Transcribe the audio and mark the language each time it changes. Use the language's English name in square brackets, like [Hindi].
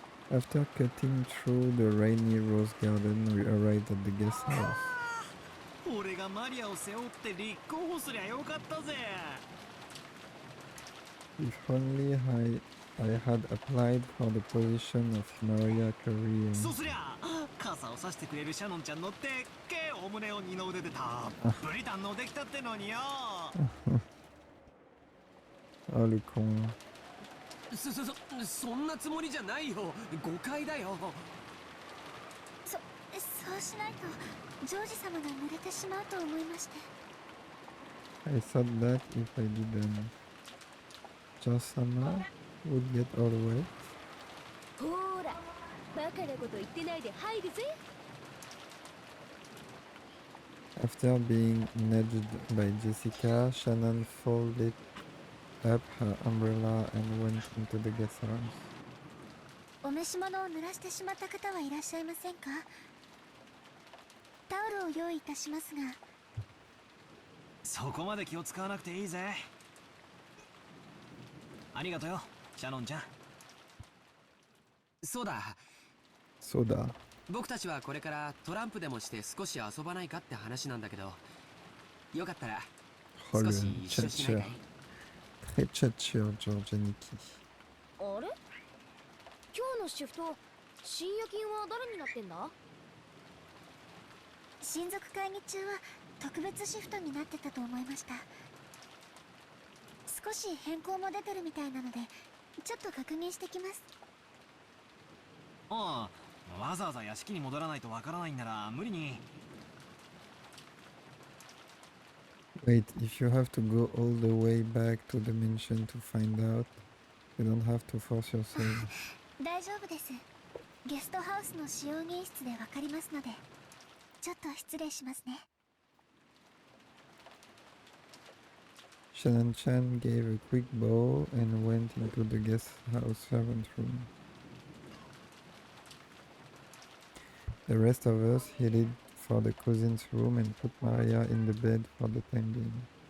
[English] After cutting through the rainy rose garden, we arrived at the guest house. [Japanese] 俺がマリアを背負って立候補すりゃよかったぜ。 [English] If only I had applied for the position of Maria Carey. [Japanese] そうすりゃ傘を差してくれるシャノンちゃんのでっけえお胸を二の腕でたっぷり堪能できたってのによ。 [French] Oh, le con. [Japanese] そんなつもりじゃないよ。誤解だよ。そうしないとジョージ様が濡れてしまうと思いまして。 [English] I thought that if I didn't, Josama would get all wet. [Japanese] ほーらバカなこと言ってないで入るぜ。 [English] After being nudged by Jessica, Shannon folded up her umbrella and went into the guest house. [Japanese] お召し物を濡らしてしまった方はいらっしゃいませんか？タオルを用意いたしますが。そこまで気を使わなくていいぜ。ありがとよシャノンちゃん。そうだ。 Soda. 僕たちはこれからトランプでもして少し遊ばないかって話なんだけど、よかったら Oh, 少 [French] le [Japanese] し一緒しないかい？ [French] Très tchatcheur, Georgianiki. [Japanese] あれ今日のシフト深夜勤は誰になってんだ？親族会議中は特別シフトになってたと思いました。少し変更も出てるみたいなのでちょっと確認してきます。ああ、わざわざ屋敷に戻らないとわからないんなら無理に。 [English] Wait, if you have to go all the way back to the mansion to find out, you don't have to force yourself. [Japanese] 大丈夫です。ゲストハウスの使用人室でわかりますので、ちょっと失礼しますね。 [English] Shannon-chan gave a quick bow and went into the guest house servant room. The rest of us headed for the cousin's room and put Maria in the bed for the time being.